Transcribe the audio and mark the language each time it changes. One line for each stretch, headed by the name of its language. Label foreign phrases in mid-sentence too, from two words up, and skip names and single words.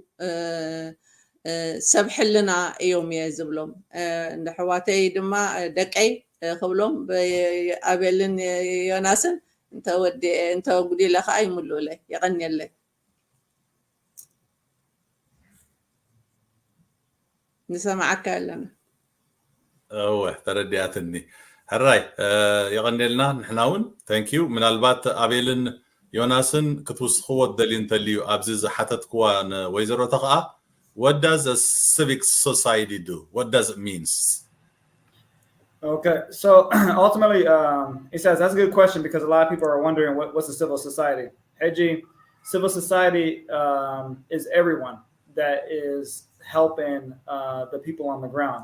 Tigrinya: ሰብ ሕልና እዮም እየ ዝብሎም ንሕዋተይ ድማ ደቀይ ክብሎም ኣቤልን ዮናስን እንተጉዲለ ከዓ ይምልኡለይ ይቐኒየለይ ንሰማዓካ ኣለና ተረዲኣትኒ ሕራይ ይቐኒልና ንሕና እውን
English: thank you
Tigrinya: ምናልባት ኣቤልን ዮናስን ክትውስኽዎ ደልዩ እንተልዩ ኣብዚ ዝሓተትክዋ ወይዘሮታ ከዓ
English: what does a civic society do? What does it mean? Okay, so ultimately, he says that's a good question because a lot of people are wondering what's a civil society. Heji, civil society is everyone that is helping the people on the ground.